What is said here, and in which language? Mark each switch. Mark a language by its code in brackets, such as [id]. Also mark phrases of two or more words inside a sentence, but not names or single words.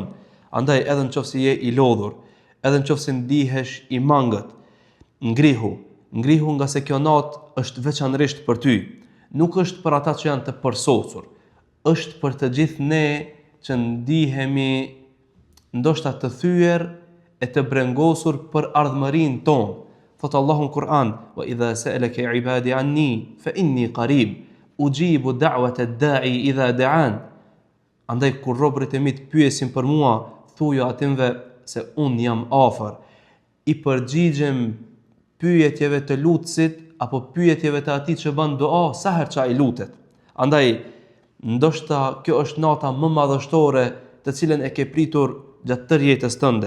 [sq] Andaj edhe nëse je i lodhur, edhe nëse ndihesh i mangët, ngrihu nga se kjo natë është veçanërisht për ty. Nuk është për ata që janë të përsosur, është për të gjithë ne që ndihemi ndoshta të thyer e të brengosur për ardhmërinë tonë. Thot Allahu në Kur'an: [ar] "وإذا سألك عبادي عني فإني قريب أجيب دعوة الداع إذا دعان." [sq] Andaj kur robërit e mi të pyesin për mua, thujo atinve se unë jam afër, i përgjigjem pyetjeve të lutësit apo pyetjeve të atij që bën dua sa herë që ai lutet. Andaj ndoshta kjo është nata më madhështore të cilën e ke pritur gjatë tërë jetës tënde.